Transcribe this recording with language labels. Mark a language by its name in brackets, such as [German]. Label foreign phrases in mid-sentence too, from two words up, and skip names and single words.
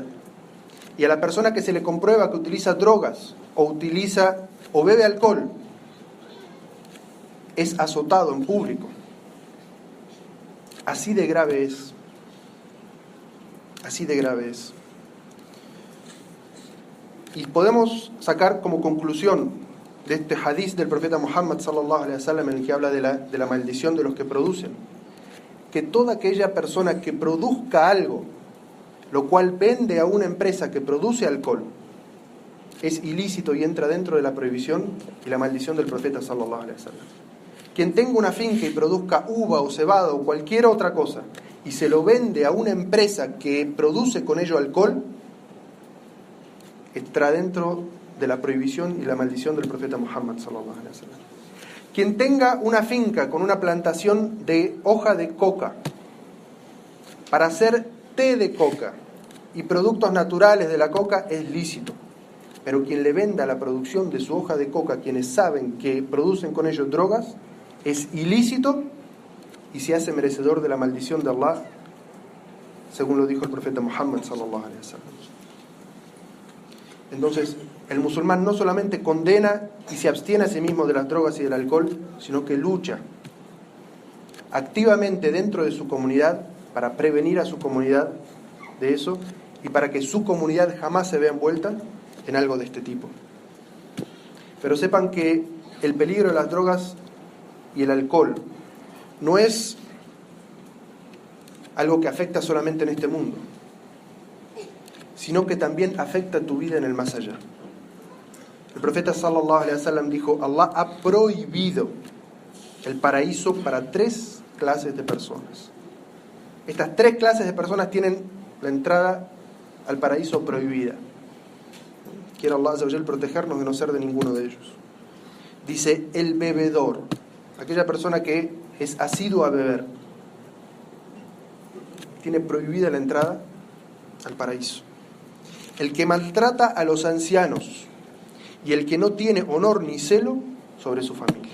[Spanish] Y a la persona que se le comprueba que utiliza drogas o bebe alcohol, es azotado en público. Así de grave es. Así de grave es. Y podemos sacar como conclusión de este hadith del profeta Muhammad [Arabic] صلى الله عليه وسلم, [Spanish] en el que habla de la maldición de los que producen, que toda aquella persona que produzca algo, lo cual vende a una empresa que produce alcohol, es ilícito y entra dentro de la prohibición y la maldición del profeta [Arabic] صلى الله عليه وسلم. [Spanish] Quien tenga una finca y produzca uva o cebada o cualquier otra cosa y se lo vende a una empresa que produce con ello alcohol, entra dentro de la prohibición y la maldición del profeta Muhammad [Arabic] صلى الله عليه وسلم. [Spanish] Quien tenga una finca con una plantación de hoja de coca para hacer té de coca y productos naturales de la coca es lícito. Pero quien le venda la producción de su hoja de coca a quienes saben que producen con ello drogas es ilícito y se hace merecedor de la maldición de Allah, según lo dijo el profeta Muhammad [Arabic] صلى الله عليه وسلم. [Spanish] Entonces, el musulmán no solamente condena y se abstiene a sí mismo de las drogas y del alcohol, sino que lucha activamente dentro de su comunidad para prevenir a su comunidad de eso y para que su comunidad jamás se vea envuelta en algo de este tipo. Pero sepan que el peligro de las drogas y el alcohol no es algo que afecta solamente en este mundo, sino que también afecta tu vida en el más allá. El profeta [Arabic] صلى الله عليه وسلم [Spanish] dijo: Allah ha prohibido el paraíso para 3 clases de personas. Estas 3 clases de personas tienen la entrada al paraíso prohibida. Quiere Allah [Arabic] عز وجل [Spanish] protegernos de no ser de ninguno de ellos. Dice: el bebedor, aquella persona que es asiduo a beber, tiene prohibida la entrada al paraíso. El que maltrata a los ancianos y el que no tiene honor ni celo sobre su familia.